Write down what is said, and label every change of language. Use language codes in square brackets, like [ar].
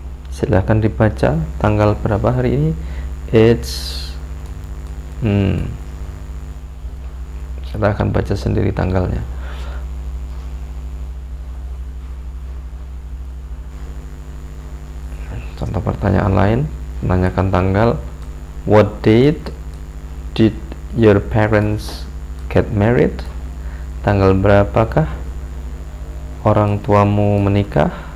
[id] Silahkan dibaca tanggal berapa hari ini. It's silahkan baca sendiri tanggalnya. Contoh pertanyaan lain, menanyakan tanggal. [en] What date did your parents get married? [id] Tanggal berapakah orang tuamu menikah?